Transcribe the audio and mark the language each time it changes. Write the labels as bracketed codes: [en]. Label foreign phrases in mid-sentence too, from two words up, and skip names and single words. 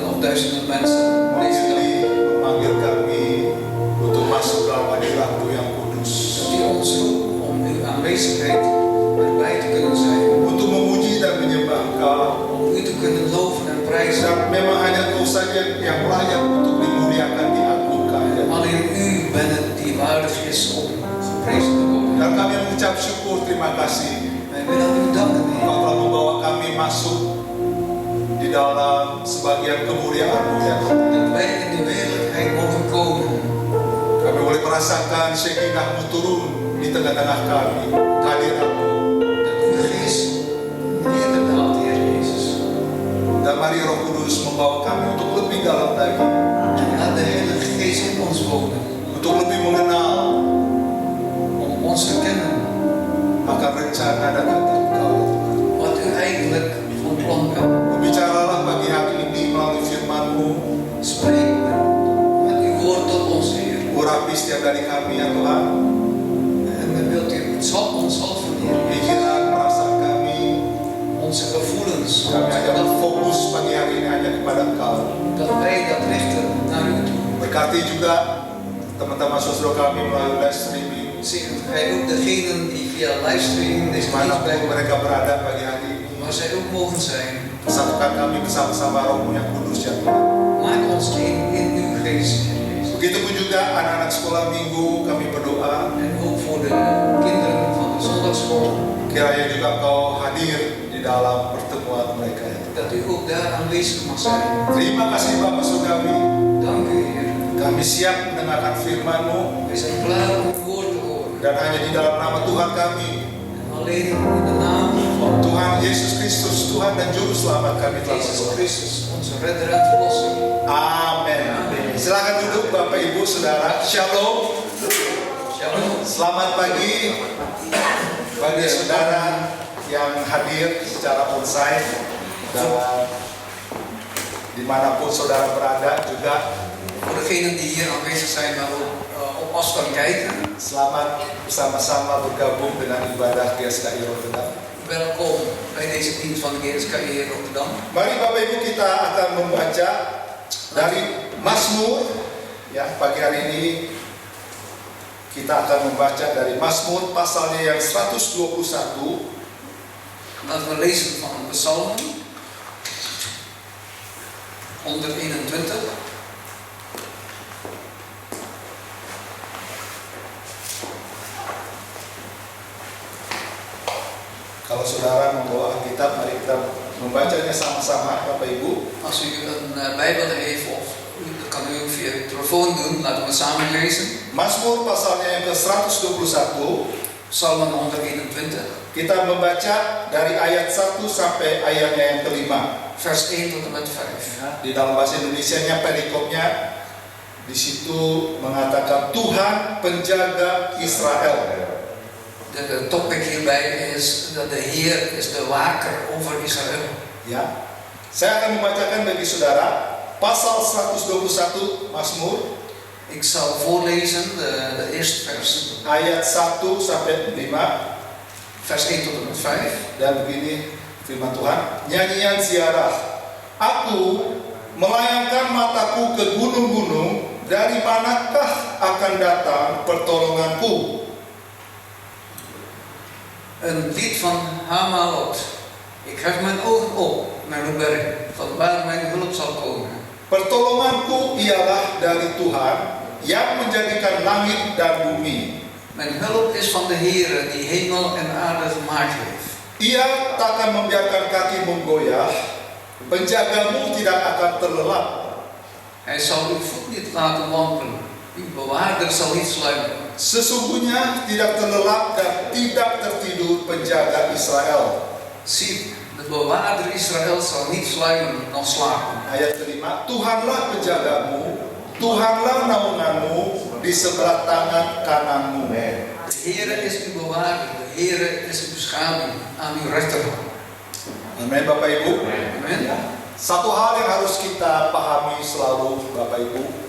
[nl] duizenden mensen deze dag. [id] Memanggil kami untuk masuk dalam hadirat-Mu yang kudus. [nl] Dat u ons roept om uw aanwezigheid erbij te kunnen zijn. [id] Untuk memuji dan menyembah Engkau. [nl] Om u te kunnen loven en prijzen. [id] Dan memang hanya Engkau saja yang layak untuk dimuliakan, diagungkan. [nl] Alleen u bent het die waardig is om geprezen te worden. [id] Dan kami mengucap syukur, terima kasih. [nl] Wij willen u danken, Heer. [id] Engkau telah membawa kami masuk di dalam sebagian kemuliaan-Mu yang [nl] Dat wij in de werkelijkheid mogen komen. [id] kami boleh merasakan Shekinah-Mu turun di tengah-tengah kami, kehadiran-Mu. [nl] Dat uw geest neerdaalt, Heer Jezus. [id] Dan mari Roh Kudus membawa kami untuk lebih dalam lagi, [nl] En laat de Heilige Geest in ons wonen. [id] untuk lebih mengenal [nl] Om ons te kennen [id] akan rencana dan kata Engkau. [nl] wat u eigenlijk van plan bent. [id] Berbicaralah pagi hari ini melalui firman-Mu, [nl] Spreek met uw woord tot ons, Heer. [id] urapi setiap dari kami ya Tuhan. [nl] En dan wilt u ons zalven, Heer. [id] Pikiran, perasaan kami, [nl] Onze gevoelens. [id] kami hanya fokus pagi hari ini hanya kepada Engkau. [nl] Dat wij dat richten naar u toe. [id] Berkati juga teman-teman saudara kami melalui [en] live streaming, [nl] Zegent gij ook degenen die via livestream deze dienst [id] dimanapun [nl] bij [id] mereka berada pagi hari ini. [nl] waar zij ook mogen zijn. [id] Satukan kami bersama-sama Roh-Mu yang kudus ya Tuhan. [nl] Maak ons één in uw geest, Heer Jezus. [id] Begitupun juga anak-anak sekolah minggu kami berdoa, [nl] En ook voor de kinderen van de zondagschool. [id] kiranya juga Engkau hadir di dalam pertemuan mereka ya Tuhan. [nl] Dat u ook daar aanwezig mag zijn. [id] Terima kasih Bapak Saudari, [nl] Dank u, Heer. [id] kami siap mendengarkan firman-Mu [nl] Wij zijn klaar om uw woord te horen. [id] dan hanya di dalam nama Tuhan kami, [nl] En alleen in de naam van [id] Tuhan Yesus Kristus, Tuhan dan Juru Selamat kami telah [nl] Jezus [id] berdoa. [nl] Christus, onze redder en verlosser. [id] Amin. Silakan duduk Bapak Ibu Saudara. Shalom. Shalom. Selamat pagi bagi saudara yang hadir secara onsite dan dimanapun saudara berada juga. [nl] Voor degenen die hier aanwezig zijn, maar ook op afstand kijken. [id] Selamat bersama-sama bergabung dengan ibadah GSKI Rotterdam. [nl] Welkom bij deze dienst van de GSKI Rotterdam. [id] Mari Bapak Ibu kita akan membaca dari Mazmur. Ya, pagi hari ini kita akan membaca dari Mazmur pasalnya yang 121. [nl] Laten we lezen van de Psalmen 121. [id] Kalau saudara membawa Alkitab, mari kita membacanya sama-sama, Bapak Ibu. [nl] Als u een Bijbel heeft of dat kan u ook via de telefoon doen, laten we samen lezen. [id] Mazmur pasalnya yang ke-121. [nl] Psalmen 121, [id] Kita membaca dari ayat 1 sampai ayatnya yang kelima. [nl] vers 1 tot en met 5. [id] Di dalam bahasa Indonesianya perikopnya di situ mengatakan Tuhan penjaga Israel. [nl] De topic hierbij is dat de Heer is de waker over Israël. [id] Ya. Saya akan membacakan bagi saudara pasal 121 Mazmur [nl] Ik zal voorlezen de eerste vers, [id] ayat 1 sampai 5 [nl] vers 1 tot en met 5. [id] dan begini firman Tuhan, nyanyian ziarah. Aku melayangkan mataku ke gunung-gunung, dari manakah akan datang pertolonganku? [nl] Een lied van Hamalot. Ik hef mijn ogen op naar de berg, van waar mijn hulp zal komen. [id] Pertolonganku ialah dari Tuhan yang menjadikan langit dan bumi. [nl] Mijn hulp is van de Heer die hemel en aarde gemaakt heeft. [id] Ia takkan membiarkan kakimu goyah, penjagamu tidak akan terlelap. [nl] Hij zal uw voet niet laten wankelen. Uw bewaarder zal niet sluimeren. [id] Sesungguhnya tidak terlelap dan tidak tertidur penjaga Israel. [nl] Zie, de bewaarder Israël zal niet sluimeren, noch slapen. [id] Ayat kelima, Tuhanlah penjagamu, Tuhanlah naunganmu di sebelah tangan kananmu. [nl] De Heere is uw bewaarder, de Heere is uw bescherming aan uw rechterhand. [id] Amin Bapak Ibu. [nl] Amen. [id] Satu hal yang harus kita pahami selalu Bapak Ibu.